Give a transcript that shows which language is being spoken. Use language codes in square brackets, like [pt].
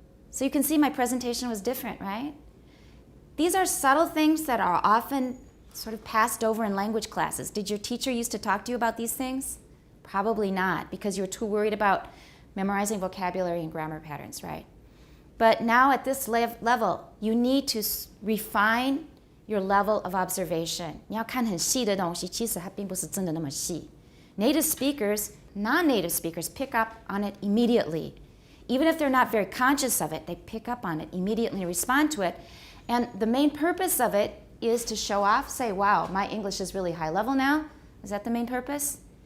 [en] So you can see my presentation was different, right? These are subtle things that are often sort of passed over in language classes. Did your teacher used to talk to you about these things? Probably not, because you're too worried about memorizing vocabulary and grammar patterns, right? But now at this level, you need to refine your level of observation. [zh] 你要看很细的东西，其实它并不是真的那么细。 [en] Native speakers, non-native speakers pick up on it immediately. Even if they're not very conscious of it, they pick up on it immediately and respond to it. And the main purpose of it is to show off, say, wow, my English is really high level now. Is that the main purpose?